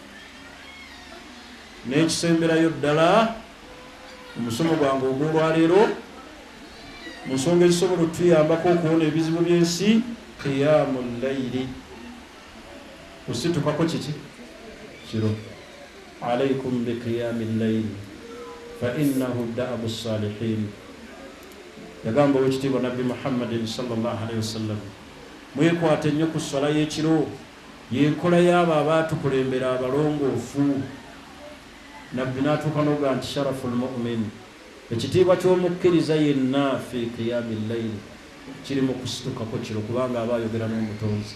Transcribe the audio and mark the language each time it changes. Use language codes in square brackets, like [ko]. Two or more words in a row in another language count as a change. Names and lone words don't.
[lg] N'ekisemberayo ddala omusomo gwange ogw'olwaleero, mu nsonga ezisobola otuyambako okuwona ebizibu by'ensi, [ar] قيام الليل, [lg] kusittukako kiki kiro. [ar] عليكم بقيام الليل فإنه دأب الصالحين. [lg] Yagamba owekitiibwa Nabbi Muhammadin [ar] صلى الله عليه وسلم, [lg] mwekwate nnyo ku ssala y'ekiro, y'enkola y'abo abaatukulembera abalongoofu. Nabbi n'atuuka n'ogamba nti [ar] شرف المؤمن, [lg] ekitiibwa ky'omukkiriza yenna [ar] في قيام الليل, [lg] kiri mu kusitukako kiro, kubanga aba ayogera n'omutonzi.